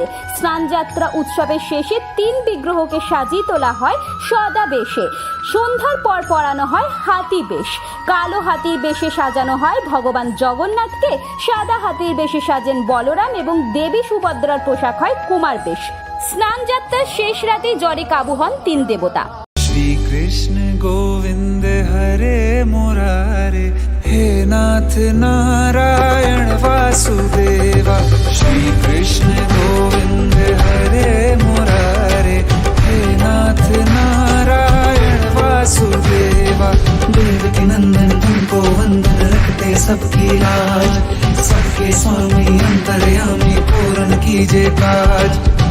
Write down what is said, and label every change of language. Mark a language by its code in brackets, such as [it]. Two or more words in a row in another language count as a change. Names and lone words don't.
[bn] স্নান যাত্রা উৎসবের শেষে 3 বিগ্রহকে সাজিয়ে তোলা হয় সদা বেশে। সন্ধ্যার পর পরানো হয় হাতি বেশ। কালো হাতির বেশে সাজানো হয় ভগবান জগন্নাথকে, সাদা হাতির বেশে সাজেন বলরাম এবং দেবী সুভদ্রার পোশাক হয় কুমার বেশ। স্নান যাত্রার শেষ রাতে জ্বরে কাবু হন 3 দেবতা। [hi] श्री कृष्ण गोविंद हरे मुरारे, हे नाथ नारायण वासुदेवा। श्री कृष्ण गोविंद हरे मुरारे, हे नाथ नारायण वासुदेवा। देवकी नंदन तुमको वंदन, रखते सबकी लाज। सबके स्वामी अंतर्यामी, पूर्ण कीजिए काज।